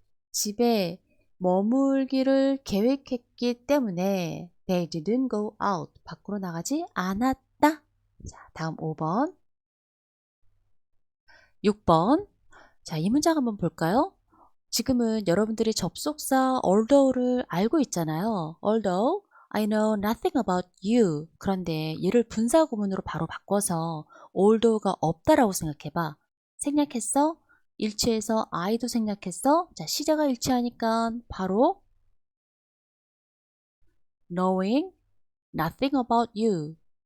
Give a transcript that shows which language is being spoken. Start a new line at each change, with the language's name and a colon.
Korean: 집에 머물기를 계획했기 때문에
English: they didn't go out.
Korean: 밖으로 나가지 않았다. 자, 다음 5번. 6번. 자, 이 문장 한번 볼까요? 지금은 여러분들이 접속사 although를 알고 있잖아요.
English: although I know nothing about you.
Korean: 그런데 얘를 분사 구문으로 바로 바꿔서 although가 없다라고 생각해봐. 생략했어? 일치해서 I도 생략했어? 자, 시제가 일치하니까 바로
English: knowing nothing about you.